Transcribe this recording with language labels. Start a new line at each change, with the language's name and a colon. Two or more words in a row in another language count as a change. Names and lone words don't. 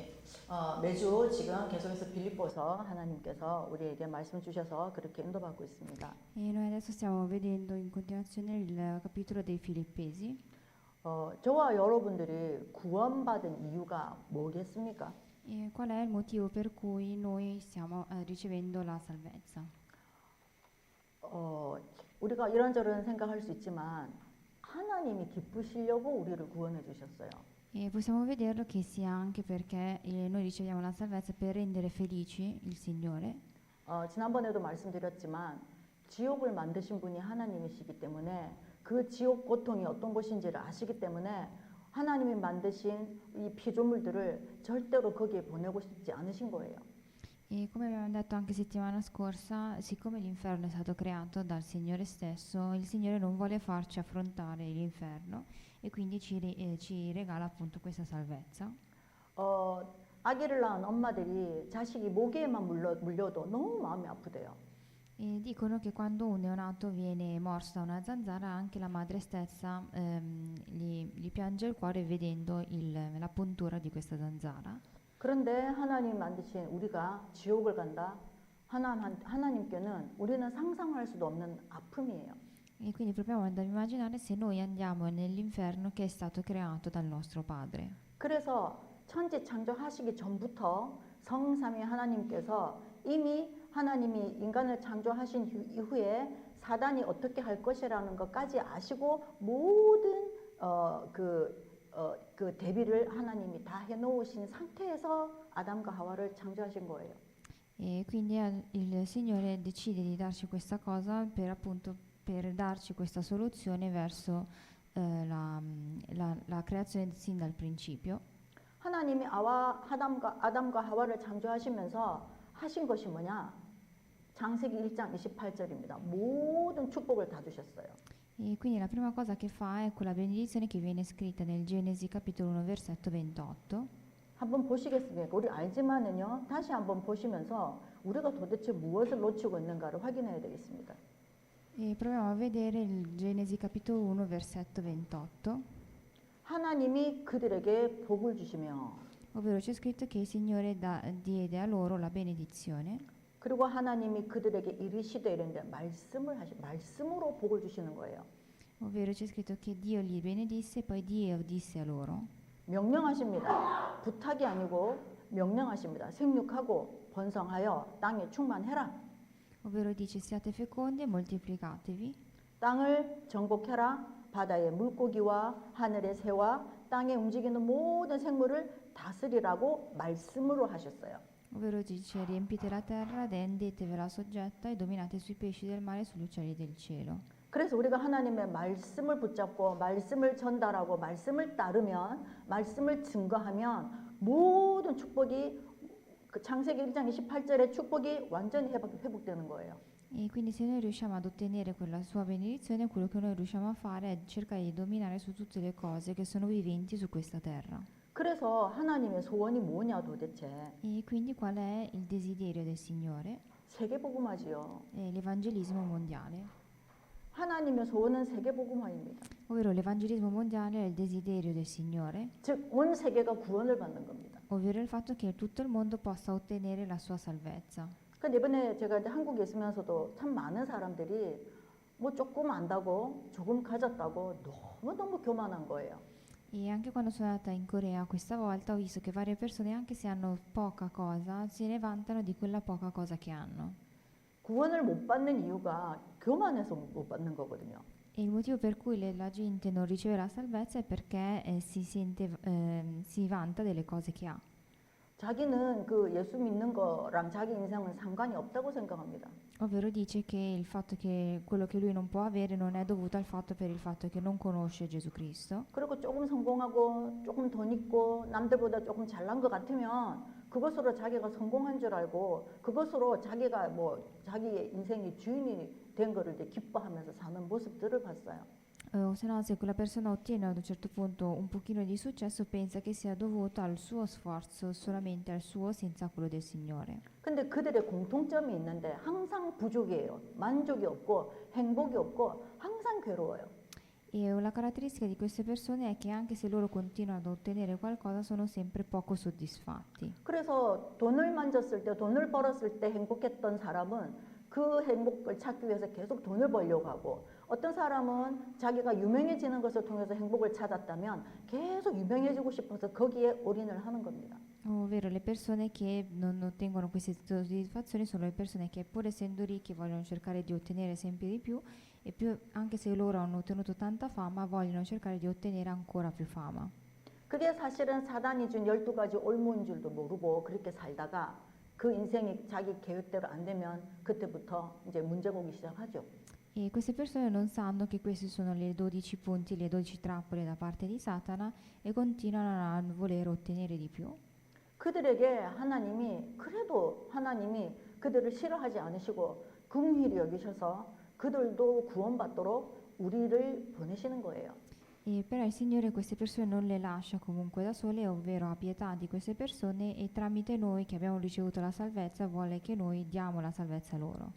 Korean: 매주 지금 계속해서 빌립보서 하나님께서 우리에게 말씀 주셔서 그렇게 인도받고 있습니다.
Italian: E noi adesso stiamo vedendo in continuazione il capitolo dei Filippesi.
Korean: 저와 여러분들이 구원받은 이유가 뭐겠습니까?
Italian: E qual è il motivo per cui noi stiamo ricevendo la salvezza?
Korean: 우리가 이런저런 생각할 수 있지만 하나님이 기쁘시려고 우리를 구원해 주셨어요.
Italian: E possiamo vederlo che sia anche perché noi riceviamo la salvezza per rendere felici il Signore.
Korean: 지난번에도 말씀드렸지만 지옥을 만드신 분이 하나님이시기 때문에 그 지옥 고통이 어떤 것인지를 아시기 때문에 하나님이 만드신 이 피조물들을 절대로 거기에 보내고 싶지 않으신 거예요.
Italian: E come abbiamo detto anche settimana scorsa, siccome l'inferno è stato creato dal Signore stesso, il Signore non vuole farci affrontare l'inferno e quindi ci regala appunto questa salvezza.
Korean: 아기를 낳은 엄마들이 자식이 모기에만 물려도 너무 마음이 아프대요.
Italian: E dicono che quando un neonato viene morso da una zanzara, anche la madre stessa gli piange il cuore vedendo la puntura di questa zanzara.
Korean: 그런데 하나님 만드신 우리가 지옥을 간다. 하나님께는 우리는 상상할 수도 없는 아픔이에요.
Italian: E quindi proviamo ad immaginare se noi andiamo nell'inferno che è stato creato dal nostro Padre.
Korean: 그래서 천지 창조하시기 전부터 성삼위 하나님께서 이미 하나님이 인간을 창조하신 이후에 사단이 어떻게 할 것이라는 것까지 아시고 모든 그 대비를 하나님이 다 해놓으신 상태에서 아담과 하와를 창조하신 거예요.
Italian: E quindi il Signore decide di darci questa cosa per appunto per darci questa soluzione verso la creazione sin dal principio.
Korean: 하나님이 아담과 하와를 창조하시면서 하신 것이 뭐냐? 창세기 1장 28절입니다. 모든 축복을 다 주셨어요.
Italian: E quindi la prima cosa che fa è quella benedizione che viene scritta nel Genesi capitolo 1 versetto 28.
Korean: 한번 보시겠습니까? 우리 알지만은요. 다시 한번 보시면서 우리가 도대체 무엇을 놓치고 있는가를 확인해야 되겠습니다.
Italian: E proviamo a vedere il Genesi capitolo 1 versetto 28.
Korean: 하나님이 그들에게 복을 주시며
Italian: Ovvero c'è scritto che il Signore diede a loro la benedizione.
Korean: 그리고 하나님이 그들에게 이르시되 이랬는데 말씀으로 복을 주시는 거예요.
Italian: Ovvero c'è scritto che Dio li benedisse e poi Dio disse a loro.
Korean: 명령하십니다. 부탁이 아니고 명령하십니다. 생육하고 번성하여 땅에 충만해라.
Italian: Ovvero dice siate fecondi e moltiplicatevi.
Korean: 땅을 정복해라. 바다의 물고기와 하늘의 새와 땅에 움직이는 모든 생물을 다스리라고 말씀으로 하셨어요.
Italian: Ovvero dice riempite la terra, rendetevela soggetta e dominate sui pesci del mare e sugli uccelli del cielo.
Korean: 그래서 우리가 하나님의 말씀을 붙잡고 말씀을 전달하고 말씀을 따르면 말씀을 증거하면 mo든 축복이 그 창세기 1장 28절의 축복이 완전히 회복되는 거예요.
Italian: E quindi se noi riusciamo ad ottenere quella sua benedizione, quello che noi riusciamo a fare è cercare di dominare su tutte le cose che sono viventi su questa terra.
Korean: 그래서 하나님의 소원이 뭐냐 도대체?
Italian: E quindi qual è il desiderio del Signore?
Korean: 세계복음화지요.
Italian: È l'evangelismo mondiale.
Korean: 하나님의 소원은 세계복음화입니다.
Italian: Ovvero l'evangelismo mondiale è il desiderio del Signore.
Korean: 즉 온 세계가 구원을 받는 겁니다.
Italian: Ovvero il fatto che tutto il mondo possa ottenere la sua salvezza.
Korean: 근데 이번에 제가 이제 한국에 있으면서도 참 많은 사람들이 뭐 조금 안다고 조금 가졌다고 너무너무 교만한 거예요.
Italian: E anche quando sono andata in Corea questa volta ho visto che varie persone, anche se hanno poca cosa, se ne vantano di quella poca cosa che hanno.
Korean: 구원을 못 받는 이유가 교만해서 못 받는 거거든요.
Italian: E il motivo per cui la gente non riceve la salvezza è perché si vanta delle cose che ha.
Korean: 자기는 그 예수 믿는 거랑 자기 인생은 상관이 없다고 생각합니다.
Italian: Ovvero dice che il fatto che quello che lui non può avere non è dovuto al fatto per il fatto che non conosce Gesù Cristo.
Korean: 그리고 조금 성공하고 조금 돈 있고 남들보다 조금 잘난 것 같으면 그것으로 자기가 성공한 줄 알고 그것으로 자기가 뭐 자기의 인생의 주인이 된 거를 이제 기뻐하면서 사는 모습들을 봤어요.
Italian: O se no, se quella persona ottiene ad un certo punto un pochino di successo, pensa che sia dovuto al suo sforzo, solamente al suo, senza quello del Signore.
Korean: 근데 그들의 공통점이 있는데 항상 부족이에요. 만족이 없고 행복이 없고 항상 괴로워요.
Italian: E la caratteristica di queste persone è che anche se loro continuano ad ottenere qualcosa, sono sempre poco soddisfatti.
Korean: 그래서 돈을 만졌을 때, 돈을 벌었을 때 행복했던 사람은 그 행복을 찾기 위해서 계속 돈을 벌려고 하고, 어떤 saram은 자기가 유명해지는 것을 통해서 행복을 찾았다면 계속 유명해지고 싶어서 거기에 올인을 하는 겁니다.
Italian: Ovvero le persone che non ottengono queste soddisfazioni sono le persone che pur essendo ricchi vogliono cercare di ottenere sempre di più e più, anche se loro hanno ottenuto tanta fama, vogliono cercare di ottenere ancora più fama.
Korean: 그게 사실은 사단이 준 12가지 올무인 줄도 모르고 그렇게 살다가 그 인생이 자기 계획대로 안 되면 그때부터 이제 문제가 오기 시작하죠.
Italian: E queste persone non sanno che questi sono le 12 punti, le 12 trappole da parte di Satana e continuano a voler ottenere di più.
Korean: 그들에게 하나님이 그래도 하나님이 그들을 싫어하지 않으시고 긍휼히 여기셔서 그들도 구원받도록 우리를 보내시는 거예요.
Italian: E però il Signore queste persone non le lascia comunque da sole, ovvero ha pietà di queste persone e tramite noi che abbiamo ricevuto la salvezza vuole che noi diamo la salvezza loro.